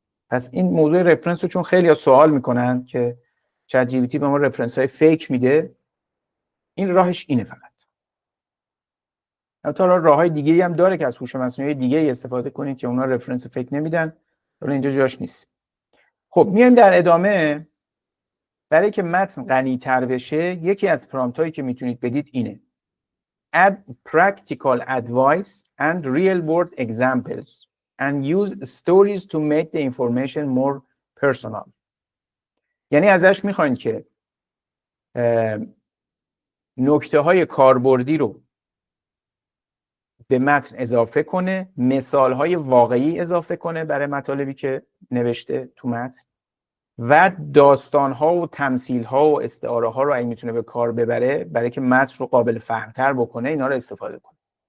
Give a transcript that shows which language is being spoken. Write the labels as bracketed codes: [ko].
[fa] پس این موضوع رفرنس رو چون خیلی سوال میکنن که چت جی پی تی به ما رفرنس های فیک میده، این راهش اینه. فقط حتی راههای دیگه‌ای هم داره که از هوش مصنوعی دیگه استفاده کنید که اونا رفرنس فیک نمیدن، ولی اینجا جاش نیست. خب میایم در ادامه. برای که متن غنی‌تر بشه، یکی از پرامپت هایی که میتونید بدید اینه: [en] add practical advice and real world examples and use stories to make the information more personal. [fa] یعنی ازش میخواین که نکته های کاربردی رو به متن اضافه کنه، مثال های واقعی اضافه کنه برای مطالبی که نوشته تو متن، و داستان ها و تمثیل ها و استعاره ها رو اگه میتونه به کار ببره برای که متن رو قابل فهمتر بکنه، اینا رو استفاده کنه.